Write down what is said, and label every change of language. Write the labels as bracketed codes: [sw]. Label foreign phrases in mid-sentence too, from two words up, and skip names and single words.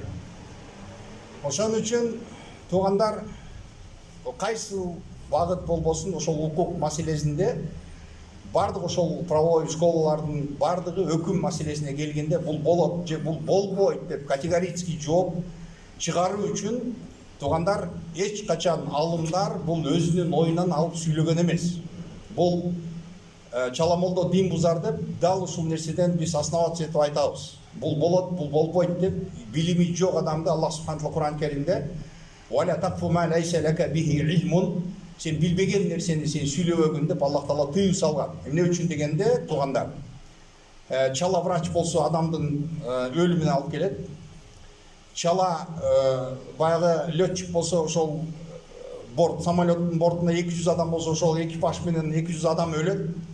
[ky] Ошон үчүн туугандар кайсы багыт болбосун ошол укук маселесинде бардык ошол правовой школалардын бардыгы өкүм маселесине келгенде бул болот же бул болбойт деп категорический жооп чыгаруу үчүн туугандар эч качан алымдар бул өзүнүн оюнан алып сүйлөгөн эмес. Бул чаламолдо дин бузар деп дал ушул нерседен биз основаться этип айтабыз. Бул болот, бул болбойт деп билими жок адамды Аллах субханаху Кур'ан Керимде [ar] "ولا تقف ما ليس لك به علم" [ky] сен билбеген нерсени сен сүйлөбөгүн деп Аллах Таала тыюу салган. Эмне үчүн дегенде туугандар, чала врач болсо адамдын өлүмүнө алып келет. Чала баягы летчик болсо ошол борт самолеттин бортунда 200 адам болсо ошол экипаж менен 200 адам өлөт.